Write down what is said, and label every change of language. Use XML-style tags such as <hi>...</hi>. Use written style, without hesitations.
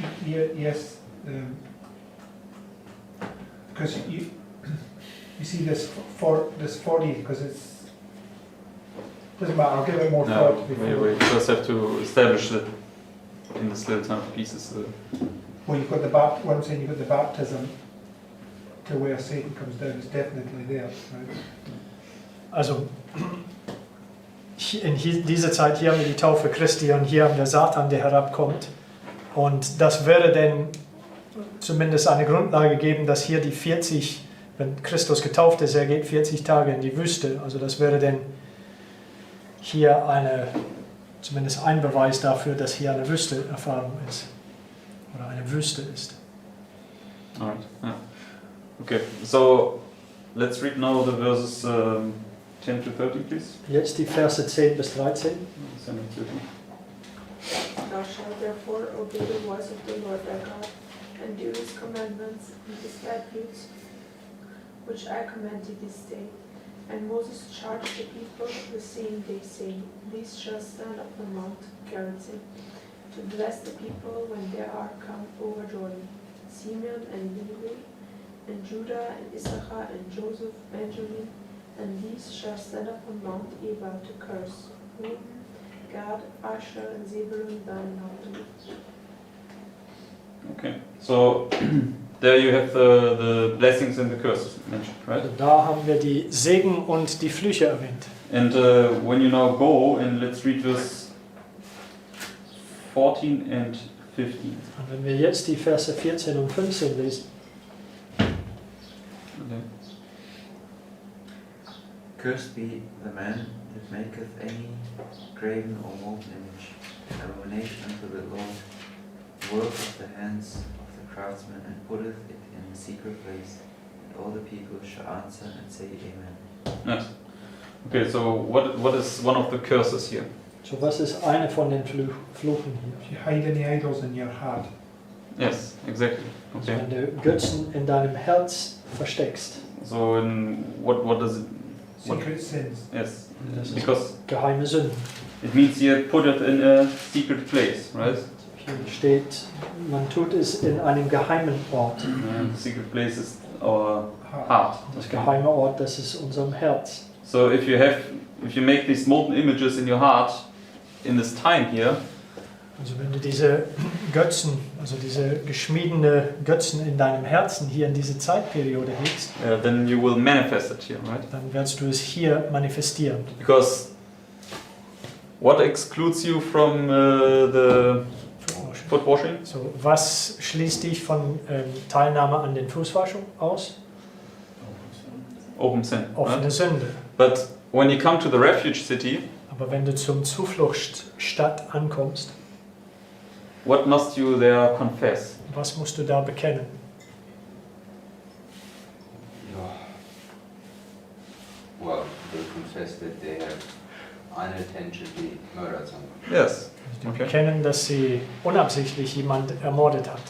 <en>Yes, because you see this 40, because it's, doesn't matter, I'll give it more No, thought before. we first have to establish that in this little time of pieces. Well, you've got what I'm saying, you've got the baptism to where Satan comes down, it's definitely there, right?</en> <de>Also in dieser Zeit hier haben wir die Taufe Christi und hier haben wir Satan, der herabkommt. Und das würde dann zumindest eine Grundlage geben, dass hier die 40, wenn Christus getauft ist, er geht 40 Tage in die Wüste. Also das wäre dann hier zumindest ein Beweis dafür, dass hier eine Wüste-Erfahrung ist. Oder eine Wüste ist.</de> <en>Alright, yeah. Okay, so let's read now the verses 10 to 13, please.</en> <de>Jetzt die Verse 10 bis 13.</de> <en>10 and 13. Thou shalt therefore obey the voice of the Lord thy God, and do his commandments and his statutes, which I command thee this day. And Moses charged the people the same day, saying, These shall stand upon Mount Gerizim, to bless the people when they are come over Jordan, Simeon and Levi, and Judah and Issachar and Joseph, Benjamin, and these shall stand upon Mount Ebal to curse, Reuben, Gad, Asher, and Zebulun, Dan, and Naphtali. Okay, so there you have the blessings and the curses mentioned, right?</en> <de>Also da haben wir die Segen und die Flüche erwähnt.</de> <en>And when you now go, and let's read verse 14 and 15.</en> <de>Und wenn wir jetzt die Verse 14 und 15 lesen,</de> <en>Okay. Cursed be the man that maketh any graven or molten image, an abomination unto the Lord, work of the hands of the craftsman, and putteth it in a secret place. And all the people shall answer and say Amen. Yes. Okay, so what is one of the curses here?</en> <de>So was ist eine von den Fluchen hier?</de> <en>If you hide any idols in your heart, Yes, exactly.</en> <de>Also</de> <en>Okay.</en> <de>wenn du Götzen in deinem Herz versteckst.</de> <en>So in what does it? What? secret sins. Yes,</en> <de>Das ist</de> <en>because</en> <de>geheime Sünden.</de> <en>it means you put it in a secret place, right?</en> <de>Hier steht, man tut es in einem geheimen Ort.</de> <en>The secret place is our heart.</en> <de>Das geheime Ort, das ist unserem Herz.</de> <en>So if you make these molten images in your heart in this time here,</en> <de>Also wenn du diese Götzen, also diese geschmiedene Götzen in deinem Herzen hier in diese Zeitperiode hegst,</de> <en>then you will manifest it here, right?</en> <de>dann wirst du es hier manifestieren.</de> <en>Because what excludes you from the foot washing?</en> <de>So, was schließt dich von Teilnahme an den Fußwaschung aus?</de> <en>Open sin.</en> <de>Offene</de> <en>Right?</en> <de>Sünde.</de> <en>But when you come to the refuge city,</en> <de>Aber wenn du zum Zufluchtsstadt ankommst,</de> <en>what must you there confess?</en> <de>was musst du da bekennen?</de> <en>Well, they confess that they have unintentionally murdered someone. Yes.</en> <de>Die</de> <en>Okay.</en> <de>bekennen, dass sie unabsichtlich jemand ermordet hat.</de>